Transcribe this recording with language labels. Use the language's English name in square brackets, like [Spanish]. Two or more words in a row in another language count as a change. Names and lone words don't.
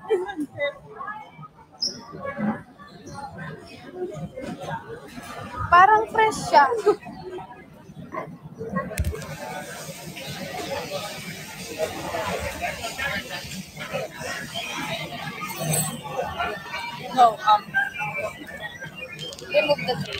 [Filipino] Parang fresh siya. [English] No, Remove the tray.